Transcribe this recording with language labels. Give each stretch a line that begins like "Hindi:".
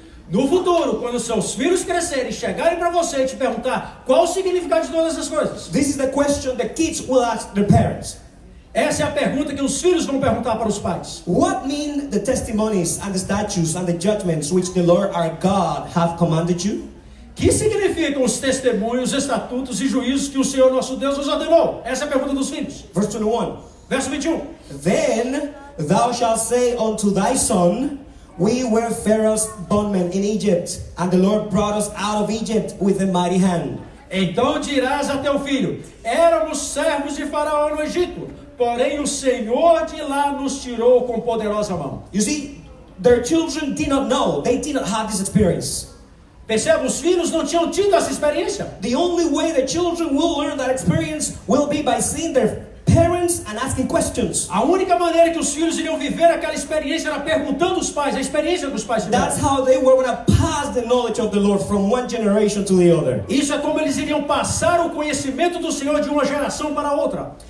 Portuguese: No futuro, quando seus filhos crescerem e chegarem para você e te perguntar qual o significado de todas essas coisas.
English: This is the question the kids will ask their parents.
Portuguese: Essa é a pergunta que os filhos vão perguntar para os pais.
English: What mean the testimonies and the statutes and the judgments which the Lord our God have commanded you?
Portuguese: Que significam os testemunhos, estatutos e juízos que o Senhor nosso Deus nos ordenou? Essa é a pergunta dos filhos.
English: Verse 21.
Portuguese: Verso 21.
English: Then thou shalt say unto thy son, we were Pharaoh's bondmen in Egypt, and the Lord brought us out of Egypt with a mighty hand.
Portuguese: Então dirás a teu filho, éramos servos de Faraó no Egito, porém o Senhor de lá nos tirou com poderosa mão.
English: You see, their children did not know, they did not have this experience.
Portuguese: Percebe, os filhos não tinham tido essa experiência.
English: The only way the children will learn that experience will be by seeing their parents and asking questions.
Portuguese: A única maneira que os filhos iriam viver aquela experiência era perguntando aos pais, a experiência que os pais tiveram.
English: That's how they were going to pass the knowledge of the Lord from one generation to the other.
Portuguese: Isso é como eles iriam passar o conhecimento do Senhor de uma geração para outra.